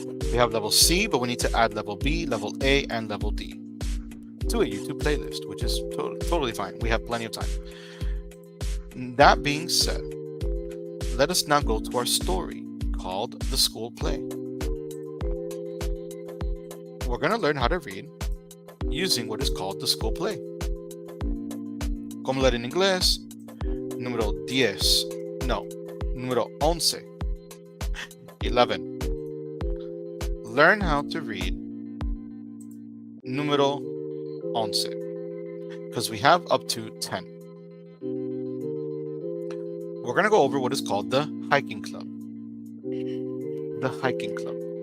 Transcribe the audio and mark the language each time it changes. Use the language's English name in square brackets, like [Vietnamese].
[English] We have level C, but we need to add level B, level A, and level D to a YouTube playlist, which is totally fine. We have plenty of time. That being said, let us now go to our story called The School Play. We're going to learn how to read using what is called the school play. [Spanish] Como leer en inglés, número 10, no, número 11, 11. [English] Learn how to read número 11, because we have up to 10. We're going to go over what is called the hiking club. The hiking club.